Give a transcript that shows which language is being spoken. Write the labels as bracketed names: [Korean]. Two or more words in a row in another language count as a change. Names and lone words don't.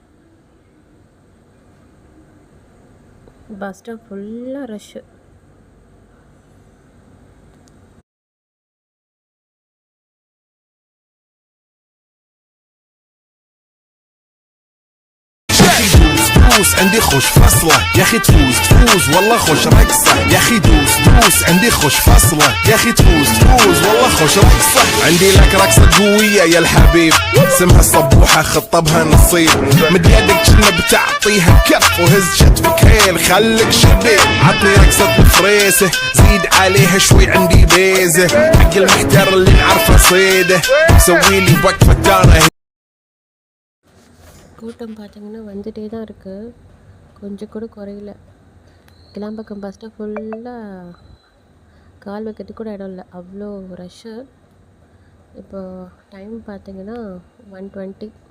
[English] bus stop [Tamil] ஃபுல்லாக ரஷ்ஷு. [Arabic] دوس عندي خوش فصلة يا اخي تفوز والله خوش رقصة يا اخي دوس عندي خوش فصلة يا اخي تفوز والله خوش رقصة عندي لك رقصة قوية يا الحبيب اسمها الصبوحة خطبها نصيب مد يدك كنا بتعطيها كف وهز شتفك هيل خليك شبيب عطني رقصة الفريسة زيد عليها شوي عندي بيزة حق المحتر اللي نعرفه صيده سويلي وقفة دارة. [Tamil] கூட்டம் பார்த்தீங்கன்னா வந்துகிட்டே தான் இருக்குது, கொஞ்சம் கூட குறையில. கிளாம்பாக்கம் [English] bus stop [Tamil] ஃபுல்லாக கால் வைக்கிறதுக்கு கூட இடம் இல்லை, அவ்வளோ ரஷ்ஷு. இப்போ டைம் பார்த்தீங்கன்னா 1:20.